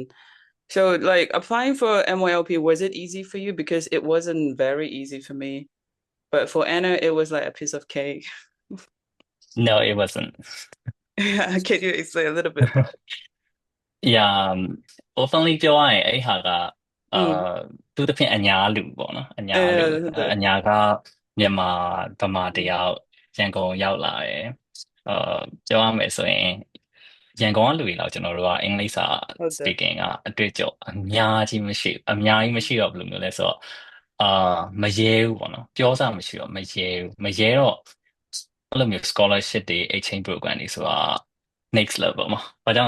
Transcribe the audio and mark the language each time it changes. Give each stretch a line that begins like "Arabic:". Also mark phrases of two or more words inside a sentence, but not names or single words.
English: So like applying for MYLP, was it easy for you? Because it wasn't very easy for me. But for Anna, it was like a piece of cake. No, it wasn't. Can you explain a little bit about Yeah, openly
Burmese: ပြောရရင်အဲ့ဟာကအာ
English: it?
Burmese: သူတစ်ဖြင့်အညာလူပေါ့နော်အညာလူ Uh, အညာကမြန်မာဗမာတယောက်ရန်ကုန်ရောက်လာတယ်ပြောရမယ်ဆိုရင်ရန်ကုန်ကလူတွေတော့ကျွန်တော်တို့ကအင်္ဂလိပ်စာ ဟုတ်တယ် speaking ကအတွေ့အကြုံအများကြီးမရှိတော့ဘယ်လိုမျိုးလဲဆိုတော့အာမရဲဘူးပေါ့နော်ပြောစမရှိတော့မရဲတော့အဲ့လိုမျိုး scholarship တွေ
English: exchange program
Burmese: တွေဆိုတာ
English: next level
Burmese: မှာဘာကြောင့်လဲ